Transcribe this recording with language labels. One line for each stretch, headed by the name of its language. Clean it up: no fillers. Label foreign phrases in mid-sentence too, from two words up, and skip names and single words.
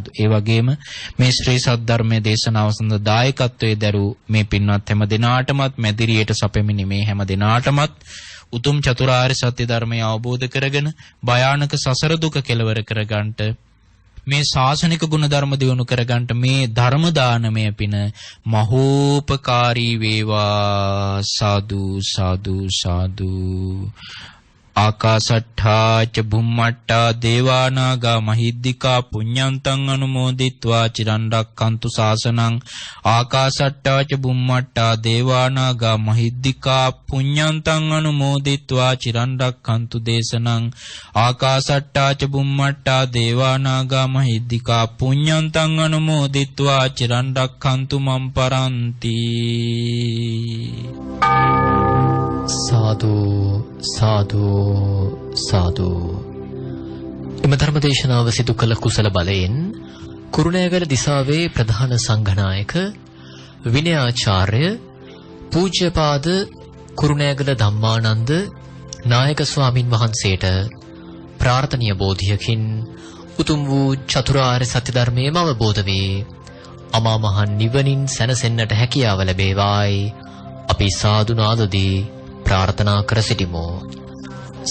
Sinhala: ඒ වගේම මේ ශ්‍රී සද්ධර්මයේ දේශනාව සඳහා දායකත්වයේ දරූ මේ පින්වත් හැම දිනාටමත් මැදිරියට සැපෙමිනි මේ හැම දිනාටමත් උතුම් චතුරාර්ය සත්‍ය ධර්මය අවබෝධ කරගෙන භයානක සසර දුක කෙලවර කරගන්නට, මේ ශාසනික ගුණ ධර්ම දියුණු කරගන්නට මේ ධර්ම දානමය පින මහෝපකාරී වේවා. සාදු සාදු සාදු.
Pali: ආකාශට්ඨා ච බුම්මට්ඨා දේවානාගා මහිද්దికා පුඤ්ඤන්තං අනුමෝදිත්වා චිරන් රැක්කන්තු ශාසනං. ආකාශට්ඨා ච බුම්මට්ඨා දේවානාගා මහිද්దికා පුඤ්ඤන්තං අනුමෝදිත්වා චිරන් රැක්කන්තු දේශනං. ආකාශට්ඨා ච බුම්මට්ඨා දේවානාගා මහිද්దికා පුඤ්ඤන්තං අනුමෝදිත්වා චිරන් රැක්කන්තු මම් පරන්ති.
Sinhala: සාදු සාදු සාදු. එම ධර්මදේශනාව සිදු කළ කුසල බලයෙන් කුරුණෑගල දිසාවේ ප්‍රධාන සංඝනායක විනයාචාර්ය පූජ්‍යපාද කුරුණෑගල ධම්මානන්ද නායක ස්වාමින් වහන්සේට ප්‍රාර්ථනීය බෝධියකින් උතුම් වූ චතුරාර්ය සත්‍ය ධර්මයේම අවබෝධ වේ අමා මහ නිවනින් සැනසෙන්නට හැකියාව ලැබේවායි අපි සාදු නාදදී ප්‍රාර්ථනා කර සිටිමු.